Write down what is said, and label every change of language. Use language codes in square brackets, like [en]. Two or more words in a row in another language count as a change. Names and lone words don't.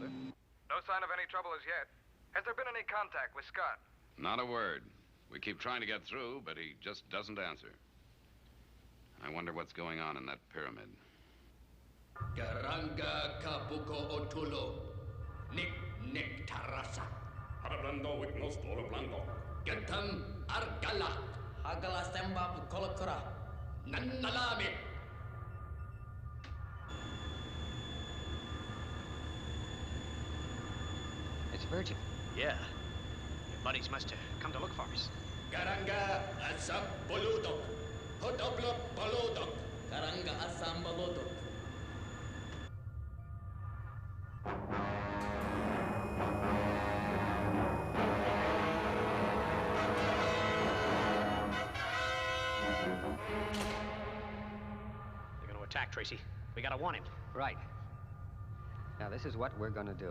[en] No sign of any trouble as yet. Has there been any contact with Scott? Not a word. We keep trying to get through, but he just doesn't answer. I wonder what's going on in that pyramid. Garanga kapuko otulo. Nik tarasa. Hablando with no store blanco. Gatam argala. Hagala semba kolokura. Nannalame. It's Virgil. Yeah. Your buddies must have come to look for us. Garanga asam boludok. Hodoblo boludok. Karanga asam balodok. They're going to attack, Tracy. We got to warn him. Right. Now, this is what we're gonna do.